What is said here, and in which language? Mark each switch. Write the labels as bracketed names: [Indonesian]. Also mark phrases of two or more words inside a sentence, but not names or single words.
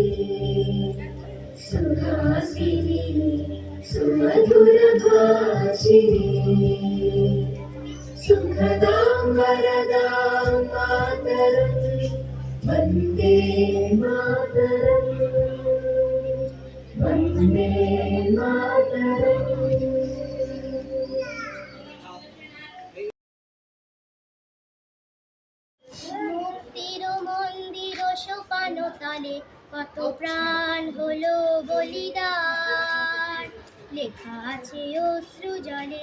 [Sanskrit] सुहासिनी सुमधुर भाषिणी सुखदां वरदां मातरं वन्दे मातरं वन्दे मातरम्। [Bangla] মুক্তির মন্দির সোপান তলে কত প্রাণ হলো বলিদান, লেখা আছে অশ্রু জলে।